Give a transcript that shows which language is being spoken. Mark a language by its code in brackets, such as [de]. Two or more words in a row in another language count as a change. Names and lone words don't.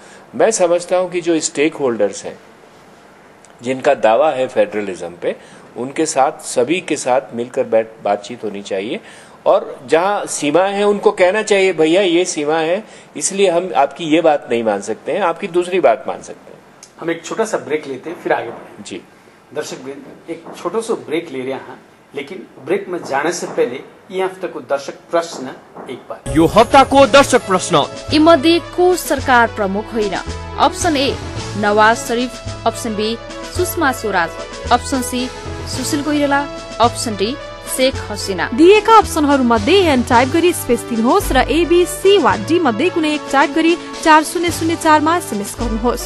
[hi] मैं समझता हूँ कि जो स्टेक होल्डर्स हैं जिनका दावा है फेडरलिज्म पे, उनके साथ सभी के साथ मिलकर बातचीत होनी चाहिए और जहां सीमाएं हैं उनको कहना चाहिए भैया ये सीमा है, इसलिए हम आपकी ये बात नहीं मान सकते हैं, आपकी दूसरी बात मान सकते हैं। हम एक छोटा सा ब्रेक लेते हैं, फिर आगे बढ़ें। जी दर्शक एक छोटो सो ब्रेक ले रहे हैं, लेकिन ब्रेक में जाने से पहले ये हफ्ते को दर्शक प्रश्न एक बार। [ne] यो हप्ताको दर्शक प्रश्न यी मध्ये को सरकार प्रमुख होइन? [en] option A [ne] नवाज शरीफ, [en] option B [ne] सुषमा स्वराज, [en] option C [ne] सुशील कोइराला, [en] option D [ne] शेख हसिना। दिएका अप्सनहरूमध्ये एन टाइप गरी स्पेस दिनुहोस् र एबीसी वा डी मध्ये कुनै एक टाइप गरी 4004 मा एसएमएस गर्नुहोस्